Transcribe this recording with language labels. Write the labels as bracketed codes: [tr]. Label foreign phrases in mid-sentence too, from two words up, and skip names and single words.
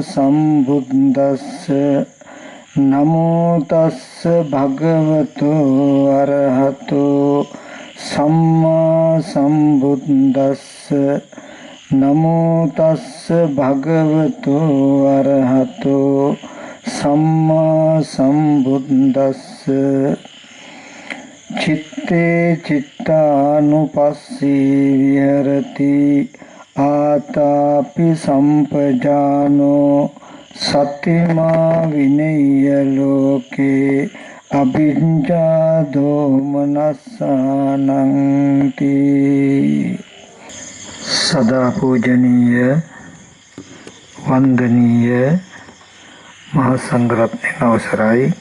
[pi] සම්බුද්දස්ස නමෝ තස්ස භගවතු අරහතු සම්මා සම්බුද්දස්ස නමෝ තස්ස භගවතු අරහතු සම්මා සම්බුද්දස්ස චිත්තේ චිත්තානුපස්සී විහෙරති ආතාපි සම්පජානෝ සතිමා විනය්‍ය ලෝකේ අභිඤ්ඤා දෝමනස්සානං තී. [si] සදා පූජනීය වන්දනීය මහා සංඝරත්නයන් අවසරයි.